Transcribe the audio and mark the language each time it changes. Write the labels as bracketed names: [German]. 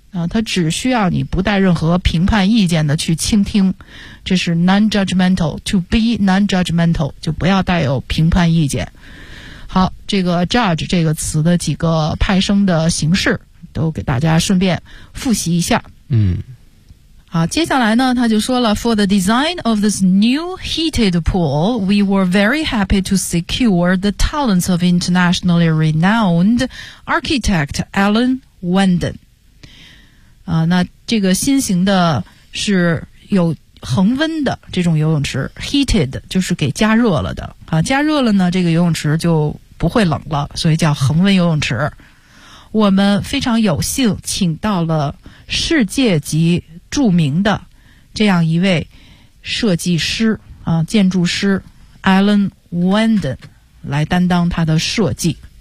[Chinese] 他只需要你不带任何评判意见的去倾听。这是 [English] non-judgmental, to be non-judgmental, [Chinese] 就不要带有评判意见。好，这个 judge 这个词的几个派生的形式，都给大家顺便复习一下。嗯，好，接下来呢，他就说了 [English] ，For the design of this new heated pool, we were very happy to secure the talents of internationally renowned architect Alan Wenden。 [Chinese] 那这个新型的是有恒温的这种游泳池 ，heated 就是给加热了的啊，加热了呢，这个游泳池就不会冷了，所以叫恒温游泳池。我们非常有幸请到了世界级著名的这样一位设计师啊，建筑师 Alan Wenden 来担当他的设计。